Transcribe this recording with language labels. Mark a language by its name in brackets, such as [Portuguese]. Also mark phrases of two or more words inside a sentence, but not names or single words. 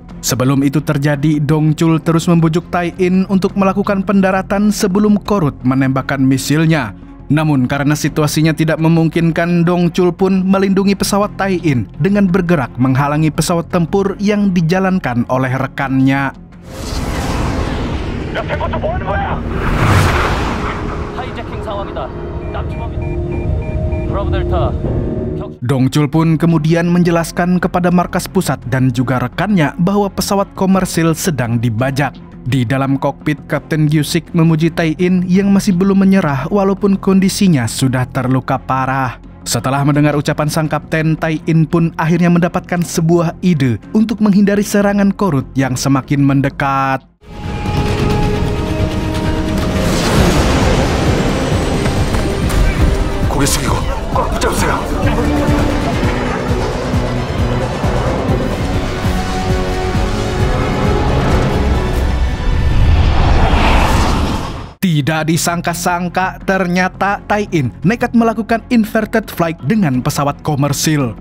[Indonesian] Sebelum itu terjadi, Dongchul terus membujuk Tai-in untuk melakukan pendaratan sebelum Korut menembakkan misilnya. Namun karena situasinya tidak memungkinkan, Dongchul pun melindungi pesawat Tai-in dengan bergerak menghalangi pesawat tempur yang dijalankan oleh rekannya. [Korean] 하이제킹 상황이다. 납치범이. 브라보 델타. [Indonesian] Dongchul pun kemudian menjelaskan kepada markas pusat dan juga rekannya bahwa pesawat komersil sedang dibajak. Di dalam kokpit, Kapten Gyusik memuji Tai-in yang masih belum menyerah walaupun kondisinya sudah terluka parah. Setelah mendengar ucapan sang kapten, Tai-in pun akhirnya mendapatkan sebuah ide untuk menghindari serangan Korut yang semakin mendekat. [Korean] 고개 숙이고 꽉 붙잡으세요. [Indonesian] Tidak disangka-sangka, ternyata Tai-in nekat melakukan [English] inverted flight [Indonesian] dengan pesawat komersil.